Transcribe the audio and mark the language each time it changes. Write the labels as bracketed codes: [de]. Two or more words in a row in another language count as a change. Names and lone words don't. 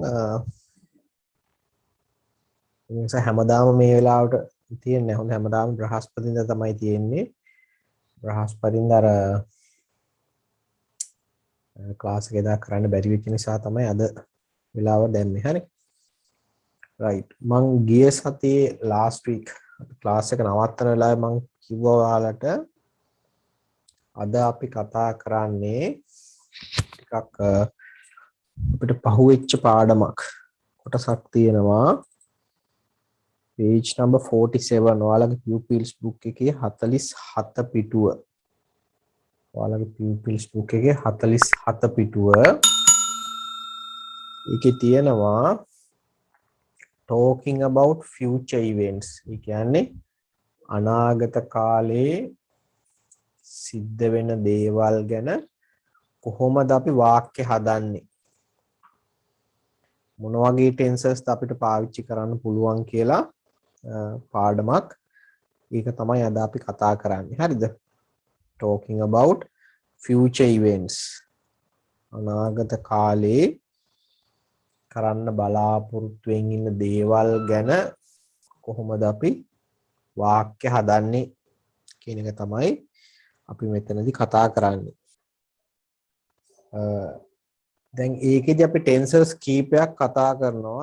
[si] ඒ නිසා හැමදාම මේ වෙලාවට තියෙන්නේ හොඳ හැමදාම බ්‍රහස්පතින්දා තමයි තියෙන්නේ. බ්‍රහස්පතින්දා අර ක්ලාස් එක එදා කරන්න බැරි වෙච්ච නිසා තමයි අද වෙලාව දැම්මේ. හරි. right. මං ගිය සතියේ [en] last week [si] ක්ලාස් එක නවත්තන වෙලාවේ මං කිව්වා ඔයාලට අද අපි කතා කරන්නේ ටිකක් අපිට පහුවෙච්ච පාඩමක් කොටසක් තියෙනවා. [en] page number [si] 47 ඔයාලගේ [en] pupils book [si] එකේ 47 පිටුව. ඔයාලගේ [en] pupils book [si] එකේ 47 පිටුව. ඒකේ තියෙනවා [en] talking about future events. [si] ඒ කියන්නේ අනාගත කාලේ සිද්ධ වෙන දේවල් ගැන කොහොමද අපි වාක්‍ය හදන්නේ? මොන වගේ ටෙන්සර්ස් අපිට පාවිච්චි කරන්න පුළුවන් කියලා පාඩමක්. ඒක තමයි අද අපි කතා කරන්නේ. හරිද? [en] talking about future events. [si] අනාගත කාලේ කරන්න බලාපොරොත්තු වෙමින් ඉන්න දේවල් ගැන කොහොමද අපි වාක්‍ය හදන්නේ කියන එක තමයි අපි මෙතනදී කතා කරන්නේ. දැන් ඒකෙදි අපි ටෙන්සර්ස් කීපයක් කතා කරනවා.